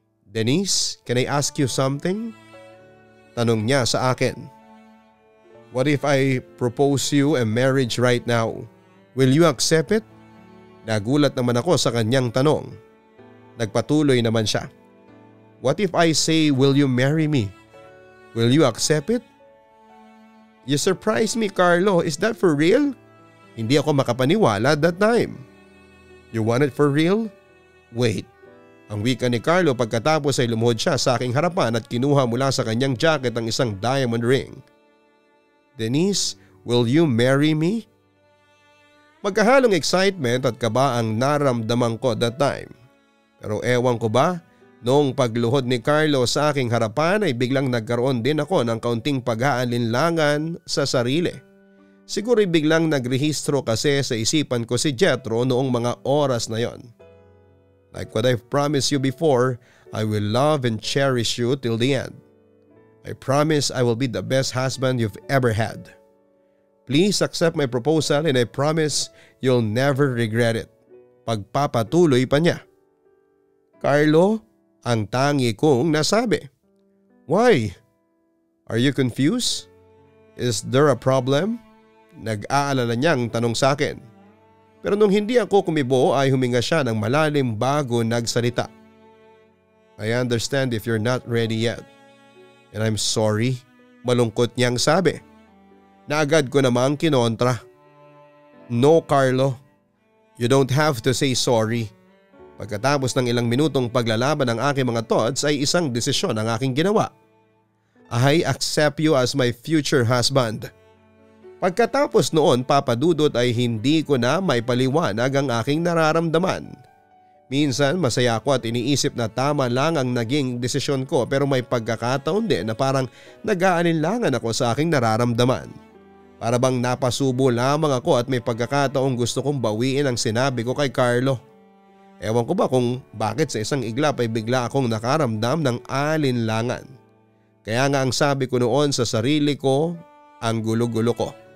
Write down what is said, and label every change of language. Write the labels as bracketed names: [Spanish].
[English] Denise, can I ask you something? [Filipino] Tanong niya sa akin. [English] What if I propose you a marriage right now? Will you accept it? [Filipino] Nagulat naman ako sa kanyang tanong. Nagpatuloy naman siya. [English] What if I say, will you marry me? Will you accept it? You surprised me, Carlo. Is that for real? [Filipino] Hindi ako makapaniwala [English] that time. You want it for real? Wait. [Filipino] Ang wika ni Carlo pagkatapos ay lumuhod siya sa aking harapan at kinuha mula sa kanyang jacket ang isang diamond ring. [English] Denise, will you marry me? [Filipino] Magkahalong excitement at kaba ang naramdaman ko [English] that time. [Filipino] Pero ewan ko ba, noong pagluhod ni Carlo sa aking harapan ay biglang nagkaroon din ako ng kaunting pag-aalinlangan sa sarili. Siguro'y biglang nagrehistro kasi sa isipan ko si Jethro noong mga oras na yon. [English] Like what I've promised you before, I will love and cherish you till the end. I promise I will be the best husband you've ever had. Please accept my proposal and I promise you'll never regret it. [Filipino] Pagpapatuloy pa niya. Carlo, ang tangi kong nasabi. [English] Why? Are you confused? Is there a problem? [Filipino] Nag-aalala niyang tanong sa akin. Pero nung hindi ako kumibo ay huminga siya ng malalim bago nagsalita. [English] I understand if you're not ready yet. And I'm sorry, [Filipino] malungkot niyang sabi. Naagad ko namang kinontra. [English] No, Carlo. You don't have to say sorry. [Filipino] Pagkatapos ng ilang minutong paglalaban ng aking mga thoughts ay isang desisyon ang aking ginawa. [English] I accept you as my future husband. [Filipino] Pagkatapos noon papadudot ay hindi ko na may paliwanag ang aking nararamdaman. Minsan masaya ako at iniisip na tama lang ang naging desisyon ko pero may pagkakataon din na parang nag-aalinlangan ako sa aking nararamdaman. Para bang napasubo lamang ako at may pagkakataong gusto kong bawiin ang sinabi ko kay Carlo. Ewan ko ba kung bakit sa isang iglap ay bigla akong nakaramdam ng alinlangan. Kaya nga ang sabi ko noon sa sarili ko, ang gulo-gulo ko.